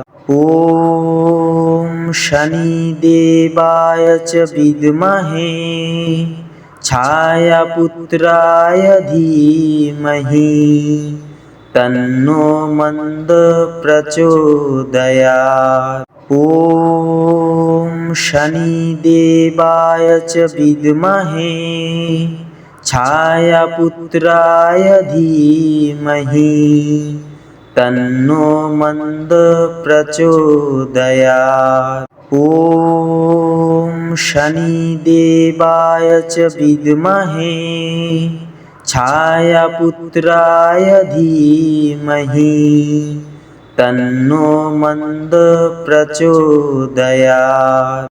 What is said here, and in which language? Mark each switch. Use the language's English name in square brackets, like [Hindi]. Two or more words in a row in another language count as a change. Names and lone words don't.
[Sanskrit] ॐ शनिदेवाय च विद्महे छायापुत्राय धीमहि तन्नो मंद प्रचोदयात्। ॐ शनिदेवाय च विद्महे छायापुत्राय धीमहि तन्नो मंद प्रचोदयात्। ॐ शनिदेवाय च विद्महे छायापुत्राय धीमहि तन्नो मंद प्रचोदयात्।